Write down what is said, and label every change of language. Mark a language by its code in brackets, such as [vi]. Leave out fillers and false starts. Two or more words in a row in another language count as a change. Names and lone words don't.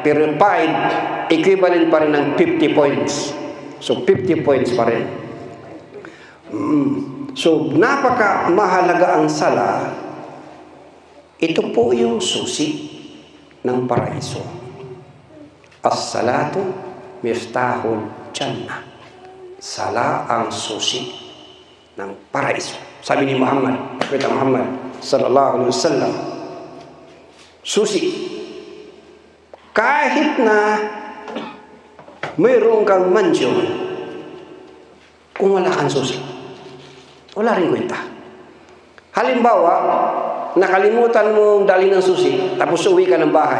[tl] Pero 5 equivalent pa rin ng 50 points. So 50 points pa rin. So napaka mahalaga ang sala. Ito po yung susi ng paraiso. [ar] الصلاة مفتاح الجنة. [tl] Sala ang susi ng paraiso. Sabi ni Muhammad, Propeta Muhammad [ar] صلى الله عليه وسلم, [tl] susi. Kahit na mayroon kang mansyon, kung wala kang susi, wala rin kwenta. Halimbawa, nakalimutan mo dali ng susi, tapos uwi ka ng bahay.